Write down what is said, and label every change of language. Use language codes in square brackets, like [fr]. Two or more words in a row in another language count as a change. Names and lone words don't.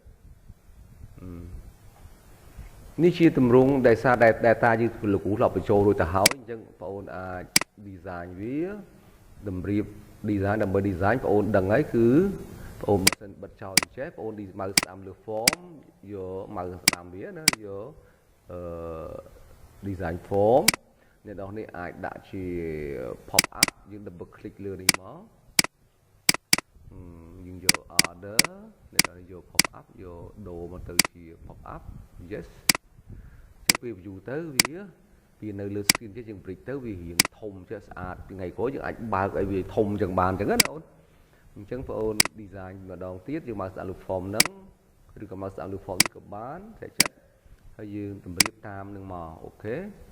[km] នេះជាទម្រង់ដែលសារ data យើងលោកគ្រូធ្លាប់បញ្ចូលរួចទៅហើយអញ្ចឹងបងអូនអាច design វាតម្រៀប design ដើម្បី design បងអូនដឹងហើយគឺបងអូនបើសិនបិទចោលអញ្ចេះបងអូនម៉ៅស្ដាំលើ form យកម៉ៅស្ដាំវាណាយក [en] design form [km] អ្នកនរនេះអាចដាក់ជា [en] pop up [km] យើង [en] double click [km] លើនេះមកយើងយក order អ្នកនរយក [en] pop up [km] យកដូរមកទៅជា [en] pop up yes [km] ចុះពេល view ទៅវានៅលើ screen ចេះយើង break ទៅវារៀងធំចេះស្អាតថ្ងៃក្រោយយើងអាចបើកឲ្យវាធំចឹងបានចឹងណាអូនអញ្ចឹងបងអូន design ម្ដងទៀតយើងមកស្ដាប់លើ form ហ្នឹងឬក៏មកស្ដាប់លើ form នេះក៏បានតែចិត្តហើយយើងតម្រៀបតាមនឹងមកអូខេ